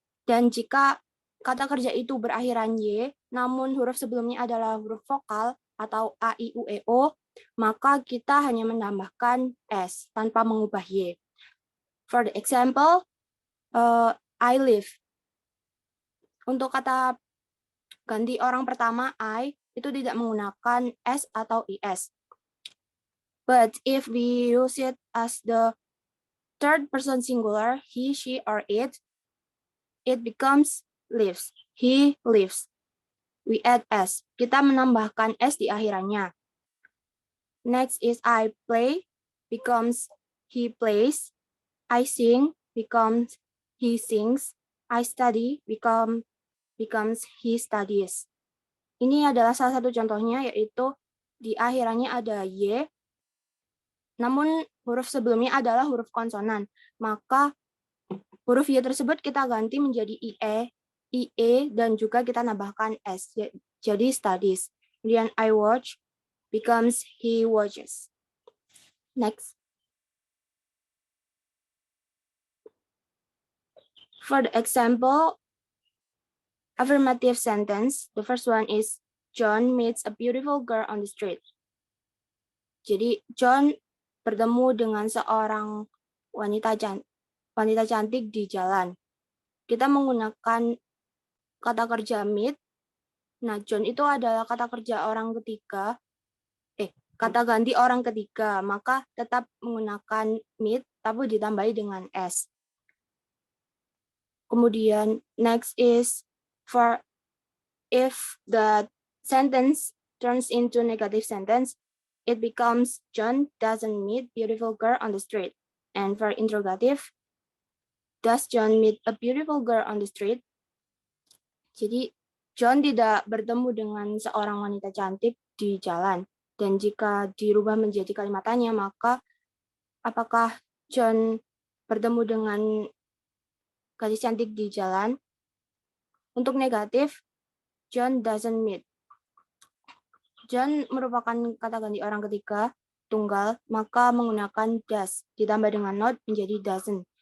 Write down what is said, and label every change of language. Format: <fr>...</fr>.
<id>Dan jika kata kerja itu berakhiran y, namun huruf sebelumnya adalah huruf vokal atau a, i, u, e, o, maka kita hanya menambahkan s tanpa mengubah y.</id> <en>For the example, I live.</en> <id>Untuk kata ganti orang pertama I itu tidak menggunakan s atau is.</id> <en>But if we use it as the third person singular, he, she, or it becomes lives. He lives. We add s.</en> <id>Kita menambahkan s di akhirannya.</id> <en>Next is I play becomes he plays. I sing becomes he sings. I study becomes he studies.</en> <id>Ini adalah salah satu contohnya, yaitu di akhirannya ada y, namun huruf sebelumnya adalah huruf konsonan. Maka huruf y tersebut kita ganti menjadi ie, dan juga kita nambahkan s, jadi studies.</id> <en>Kemudian I watch becomes he watches. Next. For the example, affirmative sentence, the first one is John meets a beautiful girl on the street.</en> <id>Jadi John bertemu dengan seorang wanita cantik di jalan. Kita menggunakan kata kerja meet. Nah, John itu adalah kata kerja orang ketiga. Kata ganti orang ketiga, maka tetap menggunakan meet, tapi ditambahi dengan s.</id> <en>Kemudian next is for if the sentence turns into negative sentence, it becomes John doesn't meet beautiful girl on the street. And for interrogative, does John meet a beautiful girl on the street?</en> <id>Jadi John tidak bertemu dengan seorang wanita cantik di jalan. Dan jika dirubah menjadi kalimat tanya, maka apakah John bertemu dengan gadis cantik di jalan? Untuk negatif, John doesn't meet. John merupakan kata ganti orang ketiga tunggal, maka menggunakan does ditambah dengan not menjadi doesn't.</id>